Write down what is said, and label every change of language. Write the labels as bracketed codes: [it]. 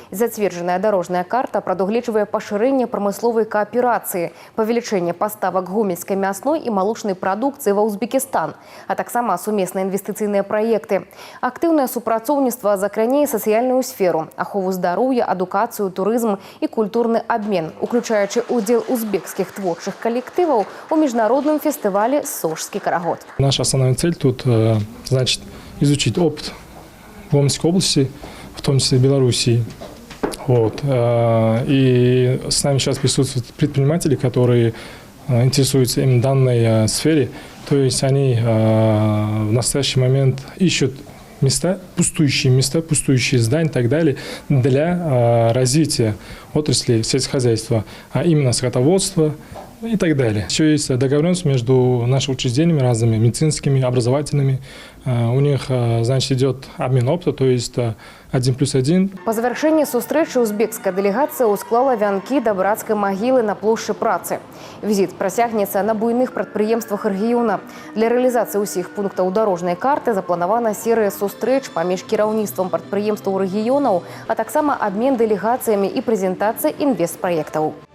[be] Зацверджаная дарожная карта прадугледжвае пашырэнне прамысловай кааперацыі, павелічэнне паставак гомельскай мясной і малочнай прадукцыі ва Узбекістан, а таксама сумесныя інвестыцыйныя праекты. Актыўнае супрацоўніцтва закране сацыяльную сферу, ахову здароўя, адукацыю, турызм і культурны абмен, уключаючы удзел узбекскіх творчых калектываў у міжнародным фестывале «Сожскі карагод». [ru] Наша основная цель тут, значит, изучить опыт в Омской области, в том числе Белоруссии. Вот. И с нами сейчас присутствуют предприниматели, которые интересуются именно данной сфере. То есть они в настоящий момент ищут места, пустующие здания и так далее для развития отрасли сельскохозяйства, а именно скотоводства и так далее. Еще есть договоренность между нашими учреждениями разными, медицинскими, образовательными. У них, значит, идет обмен опыта, то есть 1+1. По завершении [be] сустрэчы узбекская делегация усклала вянкі да брацкай магілы на плошчы працы. Візіт працягнецца на буйных прадпрыемствах рэгіёна. Для рэалізацыі ўсіх пунктаў дарожнай карты запланавана серыя сустрэч паміж кіраўніцтвам прадпрыемстваў рэгіёнаў, а таксама абмен дэлегацыямі і прэзентацыя інвестпраектаў.